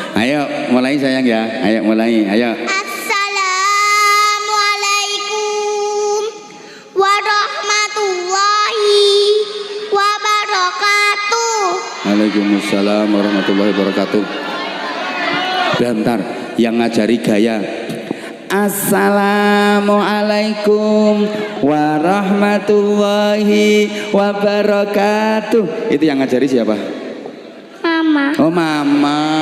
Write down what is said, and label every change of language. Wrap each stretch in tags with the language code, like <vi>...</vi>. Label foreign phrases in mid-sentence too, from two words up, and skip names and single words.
<id>Ayo mulai sayang ya. Ayo mulai. Ayo.</id> <ar>السلام عليكم ورحمة الله وبركاته. وعليكم السلام ورحمة الله وبركاته.</ar> <id>Bentar, yang ngajari gaya.</id> <ar>السلام عليكم ورحمة الله وبركاته.</ar> <id>Itu yang ngajari siapa? Mama. Oh mama.</id>